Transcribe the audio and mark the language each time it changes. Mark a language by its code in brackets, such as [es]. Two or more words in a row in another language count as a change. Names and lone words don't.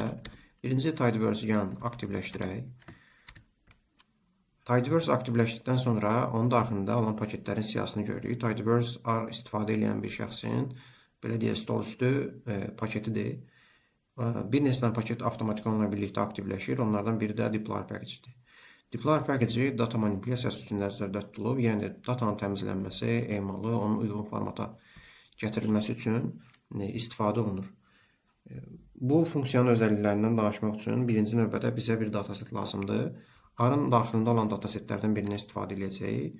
[az] Birinci Tidyverse yan aktivləşdirək. Tidyverse aktivləşdikdən sonra onun daxilində olan paketlərin siyahısını görürük. Tidyverse R istifadə edən bir şəxsin, belə deyək, stol üstü paketidir. Bir neçə paket avtomatik onunla birlikdə aktivləşir. Onlardan biri də [en] deploy package- [az] dir. [en] Deploy package [az] data manipulyasiyası üçün nəzərdə tutulub, yəni datanın təmizlənməsi, emalı, onun uyğun formata gətirilməsi üçün istifadə olunur. Bu funksiyanın özəlliklərindən danışmaq üçün birinci növbədə bizə bir dataset lazımdır. R-ın daxilində olan datasetlərdən birini istifadə edəcəyik.